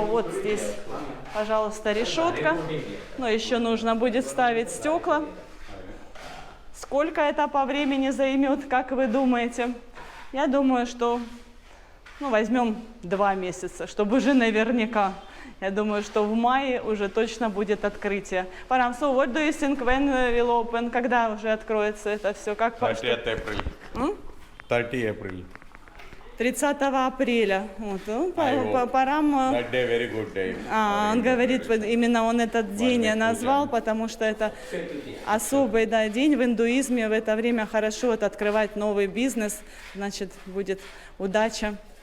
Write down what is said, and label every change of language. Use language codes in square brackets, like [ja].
[ru] Вот здесь, пожалуйста, решетка. Но еще нужно будет вставить стекла. Сколько это по времени займет, как вы думаете? Я думаю, что возьмем 2 месяца, чтобы уже наверняка. Я думаю, что в мае уже точно будет открытие. [en] Парам, so what do you think when will open? [ru] Когда уже откроется это все? Как 30 апреля. 30 апреля. 30 апреля. Вот. Ну, Парам... [en] That day, very good day. [ru] Он говорит, именно он этот день назвал, потому что это особый день в индуизме. В это время хорошо открывать новый бизнес, значит, будет удача.